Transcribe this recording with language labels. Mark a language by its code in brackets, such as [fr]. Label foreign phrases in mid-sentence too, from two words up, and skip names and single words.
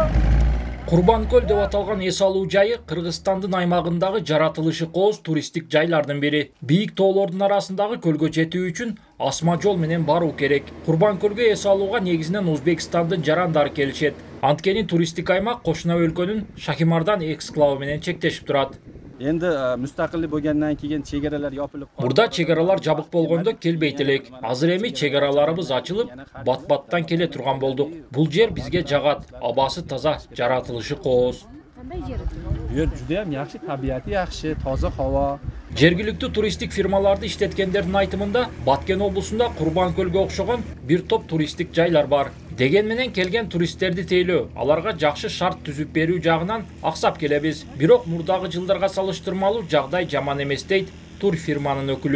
[ky] Курбанкөл деп аталган эс алуу жайы Кыргызстандын аймагындагы жаратылышы кооз туристтик жайлардын бири. Бийик тоолордун арасындагы көлгө жетүү үчүн асма жол менен баруу керек. Курбанкөлгө эс алууга негизинен Өзбекстандын жарандары келишет. Анткени туристтик аймак кошуна өлкөнүн Шахимардан эксклавы менен чектешип турат. [uz] Endi mustaqillik bo'lgandan keyin chegaralar yopilib qoldi. [ky] Burada чегаралар жабык болгондо келбейт элек. Азыр эми чегараларыбыз ачылып, бат-баттан келе турган болдук. Бул жер бизге жагат. Абасы таза, жаратылышы кооз. [uz] Bu yer juda ham yaxshi, tabiati yaxshi, toza havo. [ky] Жергиликтүү туристтик фирмаларды иштеткендердин айтымында Баткен облусунда Курбанкөлгө окшогон бир топ туристтик жайлар бар. Деген менен келген туристтерди тейлөө, аларга жакшы шарт түзүп берүү жагынан аксап келебиз. Бирок мурдагы жылдарга салыштырмалуу жагдай жаман эмес дейт турфирманын өкүлү.